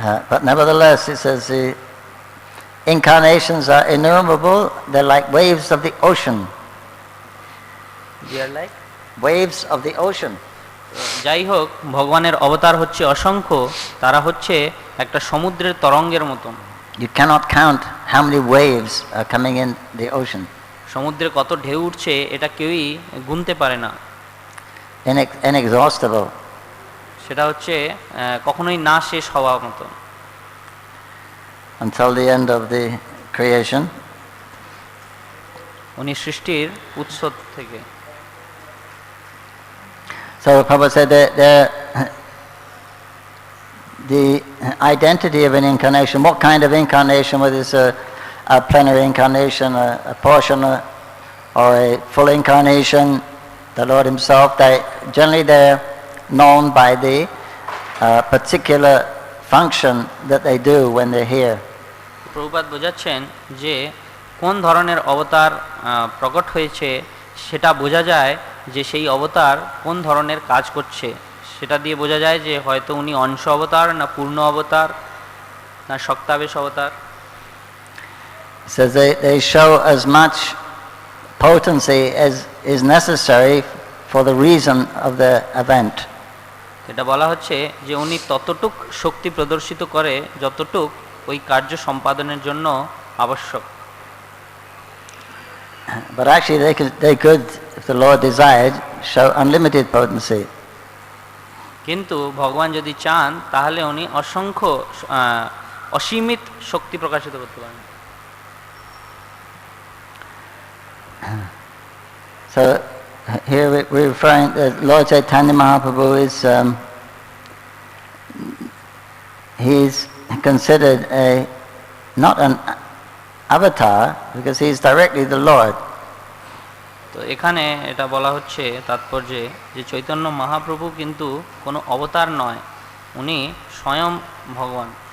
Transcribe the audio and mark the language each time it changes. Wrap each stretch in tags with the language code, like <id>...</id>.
<en>But nevertheless, it says the incarnations are innumerable. They're like waves of the ocean. They are like waves of the ocean.</en> <bn>যাই হোক, ভগবানের অবতার হচ্ছে অসংখ্য, তারা হচ্ছে একটা সমুদ্রের তরঙ্গের মতন।</bn> <en>You cannot count how many waves are coming in the ocean.</en> <bn>সমুদ্রে কত ঢেউ উঠছে এটা কেউই গুনতে পারে না।</bn> <en>Inexhaustible.</en> <bn>সেটা হচ্ছে কখনোই না শেষ হওয়ার মতো।</bn> <en>Until the end of the creation.</en> <bn>উনি সৃষ্টির উৎস থেকে।</bn> <en>So Prabhupada said that the identity of an incarnation, what kind of incarnation, whether it's a plenary incarnation, a portion, or a full incarnation, the Lord Himself, generally they're known by the particular function that they do when they're here.</en> <bn>Prabhupada বোঝাচ্ছেন যে কোন ধরনের অবতার প্রকট হয়েছে সেটা বোঝা যায় যে সেই অবতার কোন ধরনের কাজ করছে, সেটা দিয়ে বোঝা যায় যে হয়তো উনি অংশ অবতার না পূর্ণ অবতার না শক্তাবেশ অবতার।</bn> <en>So they show as much potency as is necessary for the reason of the event.</en> <bn>এটা বলা হচ্ছে যে উনি ততটুক শক্তি প্রদর্শিত করে যতটুক ওই কার্য সম্পাদনের জন্য আবশ্যক।</bn> <en>But actually they could, if the Lord desired, show unlimited potency.</en> <bn>কিন্তু ভগবান যদি চান তাহলে উনি অসংখ্য অসীমিত শক্তি প্রকাশিত করতে পারেন।</bn> <en>So here we're referring Lord Chaitanya Mahaprabhu is he's considered not an avatar because he's directly the Lord.</en> <bn>তো এখানে এটা বলা হচ্ছে তাৎপর্যে যে চৈতন্য মহাপ্রভু কিন্তু কোনো অবতার নয়, উনি স্বয়ং ভগবান।</bn>